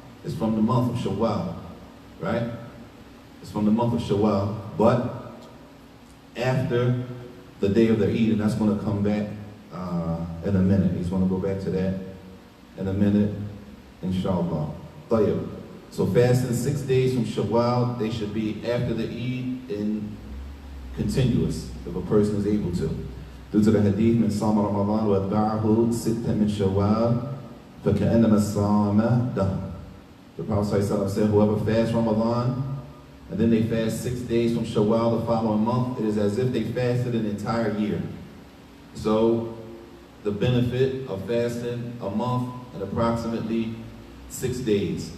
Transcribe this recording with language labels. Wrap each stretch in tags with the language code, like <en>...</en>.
<en>It's from the month of Shawwal, right? It's from the month of Shawwal, but after the day of the Eid, and that's going to come back in a minute. He's going to go back to that in a minute. Inshallah. طيب. So fasting 6 days from Shawwal, they should be after the Eid in continuous, if a person is able to. Due to the hadith,</en> <ar>من صام رمضان واتبعه ستة من شوال فكأنما الصام دهر.</ar> <en>The Prophet ﷺ said, whoever fasts Ramadan, and then they fast 6 days from Shawwal the following month, it is as if they fasted an entire year. So, the benefit of fasting a month and approximately 6 days.</en>